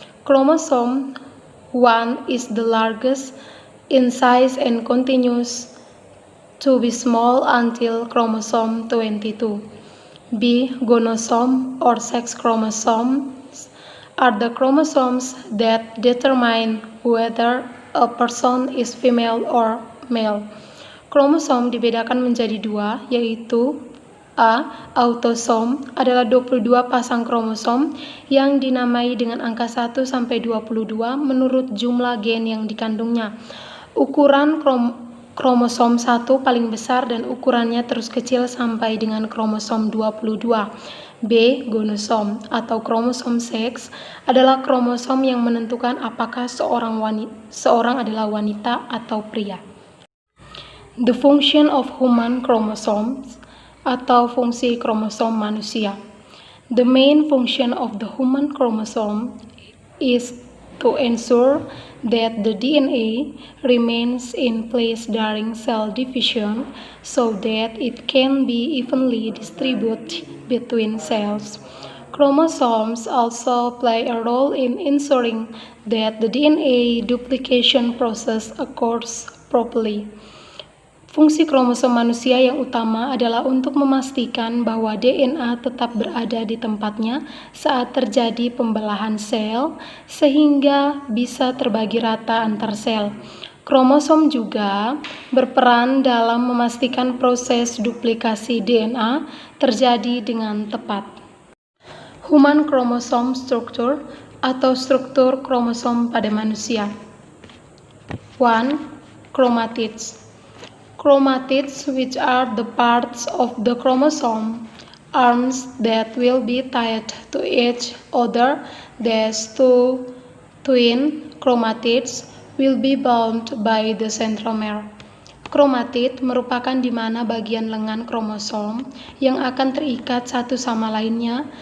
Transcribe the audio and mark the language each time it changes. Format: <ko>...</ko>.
<en>Chromosome 1 is the largest in size and continues to be small until chromosome 22. B. Gonosome or sex chromosomes are the chromosomes that determine whether a person is female or male.</en> <id>Kromosom dibedakan menjadi dua, yaitu A. Autosom adalah 22 pasang kromosom yang dinamai dengan angka 1 sampai 22 menurut jumlah gen yang dikandungnya. Ukuran kromosom 1 paling besar dan ukurannya terus kecil sampai dengan kromosom 22. B. Gonosom atau kromosom seks adalah kromosom yang menentukan apakah seorang adalah wanita atau pria.</id> <en>The function of human chromosomes</en> <id>atau fungsi kromosom manusia.</id> <en>The main function of the human chromosome is to ensure that the DNA remains in place during cell division so that it can be evenly distributed between cells. Chromosomes also play a role in ensuring that the DNA duplication process occurs properly.</en> <id>Fungsi kromosom manusia yang utama adalah untuk memastikan bahwa DNA tetap berada di tempatnya saat terjadi pembelahan sel, sehingga bisa terbagi rata antar sel. Kromosom juga berperan dalam memastikan proses duplikasi DNA terjadi dengan tepat.</id> <en>Human chromosome structure</en> <id>atau struktur kromosom pada manusia. 1. Chromatids.</id> <en>Chromatids, which are the parts of the chromosome arms that will be tied to each other. These two twin chromatids will be bound by the centromere.</en> <id>Kromatid merupakan di mana bagian lengan kromosom yang akan terikat satu sama lainnya.</id>